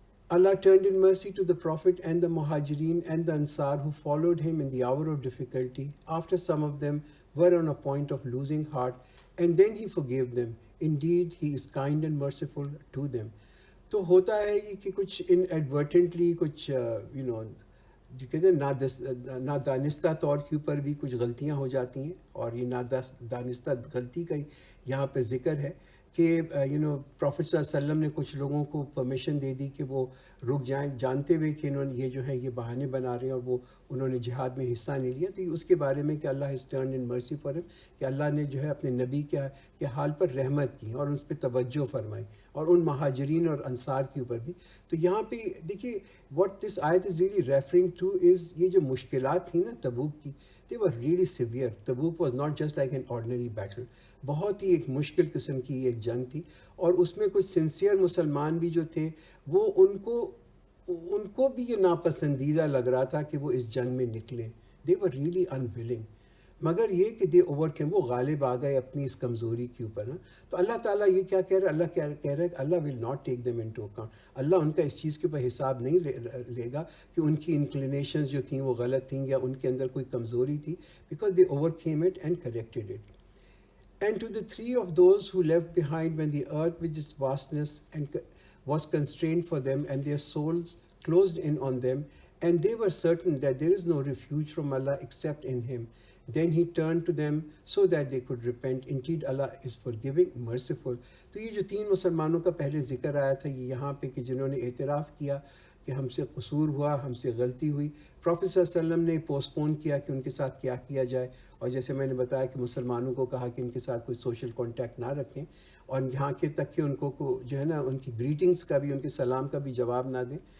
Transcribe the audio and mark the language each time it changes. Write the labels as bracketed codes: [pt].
[en] Allah turned in mercy to the Prophet and the Muhajirin and the Ansar who followed him in the hour of difficulty, after some of them were on a point of losing heart, and then he forgave them. Indeed, he is kind and merciful to them. [ur] تو ہوتا ہے یہ کہ کچھ inadvertently کچھ جو کہتے ہیں نادانستہ طور کے اوپر بھی کچھ غلطیاں ہو جاتی ہیں. اور یہ نادانستہ غلطی کا یہاں پہ ذکر ہے کہ پروفٹ صلی اللہ علیہ وسلم نے کچھ لوگوں کو پرمیشن دے دی کہ وہ رک جائیں، جانتے ہوئے کہ یہ جو ہے یہ بہانے بنا رہے ہیں اور انہوں نے جہاد میں حصہ نہیں لیا. تو اس کے بارے میں کہ [en] Allah has turned in mercy for him, [ur] کہ اللہ نے جو ہے اپنے نبی کے حال پر رحمت کی اور اس پہ توجہ فرمائی، اور ان مہاجرین اور انصار کے اوپر بھی. تو یہاں پہ دیکھیے [en] what this آیت is really referring to is [ur] یہ جو مشکلات تھیں نا تبوک کی، [en] They were really severe. Tabuk was not just like an ordinary battle, [ur] بہت ہی ایک مشکل قسم کی ایک جنگ تھی. اور اس میں کچھ سنسیئر مسلمان بھی جو تھے وہ ان کو بھی یہ ناپسندیدہ لگ رہا تھا کہ وہ اس جنگ میں نکلیں. [en] They were really unwilling. [ur] مگر یہ کہ [en] they overcame, [ur] وہ غالب آ گئے اپنی اس کمزوری کے اوپر نا. تو اللہ تعالیٰ یہ کیا کہہ رہا ہے؟ اللہ کیا کہہ رہا ہے کہ [en] اللہ will not take them into account. [ur] اللہ ان کا اس چیز کے اوپر حساب نہیں لے گا کہ ان کی انکلینیشنز جو تھیں وہ غلط تھیں یا ان کے اندر کوئی کمزوری تھی، [en] Because they overcame it and corrected it. And to the three of those who left behind when the earth with its vastness and was constrained for them, and their souls closed in on them, and they were certain that there is no refuge from Allah except in Him. Then He turned to them so that they could repent. Indeed, Allah is forgiving, merciful. [ur] تو یہ جو تین مسلمانوں کا پہلے ذکر آیا تھا یہ یہاں پہ کہ جنہوں نے اعتراف کیا کہ ہم سے قصور ہوا، ہم سے غلطی ہوئی. پروفیٹ صلی اللہ علیہ وسلم نے پوسٹ پون کیا کہ ان کے ساتھ کیا کیا جائے، اور جیسے میں نے بتایا کہ مسلمانوں کو کہا کہ ان کے ساتھ کوئی سوشل کانٹیکٹ نہ رکھیں، اور یہاں کے تک کہ ان کو جو ہے نا ان کی گریٹنگز کا بھی، ان کے سلام کا بھی جواب نہ دیں.